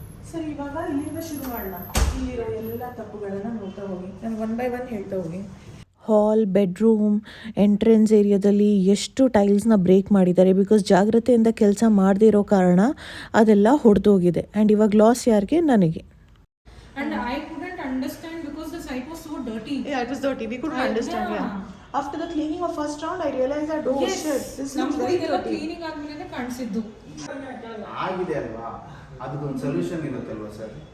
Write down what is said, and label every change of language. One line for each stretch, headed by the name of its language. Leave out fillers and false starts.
Kannada: Sir ಇವಾಗ ಇಲ್ಲಿಂದ ಶುರು ಮಾಡೋಣ. ಇಲ್ಲಿರೋ ಎಲ್ಲ ತಪ್ಪುಗಳನ್ನು ನೋಡ್ತಾ ಹೋಗಿ, ನಾನು 1 by 1 ಹೇಳ್ತಾ ಹೋಗಿ. ಹಾಲ್, ಬೆಡ್ರೂಮ್, ಎಂಟ್ರೆನ್ಸ್ ಏರಿಯಾದಲ್ಲಿ ಎಷ್ಟು ಟೈಲ್ಸ್ನ ಬ್ರೇಕ್ ಮಾಡಿದ್ದಾರೆ. ಬಿಕಾಸ್ ಜಾಗ್ರತೆಯಿಂದ ಕೆಲಸ ಮಾಡದೇ ಇರೋ ಕಾರಣ ಅದೆಲ್ಲ ಹೊಡೆದೋಗಿದೆ. ಆ್ಯಂಡ್ ಇವಾಗ ಲಾಸ್ ಯಾರಿಗೆ? ನನಗೆ.
English: And I couldn't understand because the site was so dirty. Yeah, it was dirty. We couldn't understand. Yeah. After the cleaning of first round, I realized that oh shit, this looks very dirty.
Kannada: Cleaning ಆದ್ಮೇಲೆ ಕಾಣಿಸಿದ್ದು. ಆಗಿದೆ ಅಲ್ವಾ, ಅದಕ್ಕೊಂದು solution ಇರುತ್ತಲ್ವಾ sir?